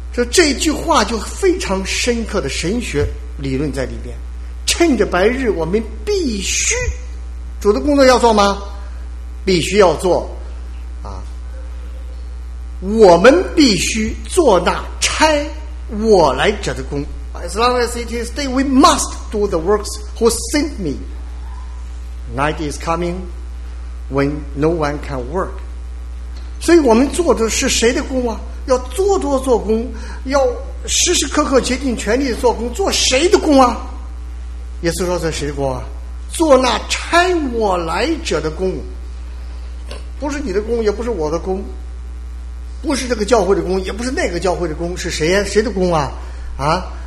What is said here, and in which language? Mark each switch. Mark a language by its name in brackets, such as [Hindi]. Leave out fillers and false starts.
[Chinese] 这句话就非常深刻的神学理论在里面。趁着白日，我们必须，主的工作要做吗？必须要做啊！我们必须做那差我来者的工。 [English] As long as it is day, we must do the works who sent me. Night is coming when no one can work. [Chinese] 所以我们做的是谁的工啊？要做多做工，要时时刻刻竭尽全力的做工，做谁的工啊？耶稣说做谁的工啊？做那差我来者的工。不是你的工，也不是我的工，不是这个教会的工，也不是那个教会的工，是谁呀？谁的工啊？啊？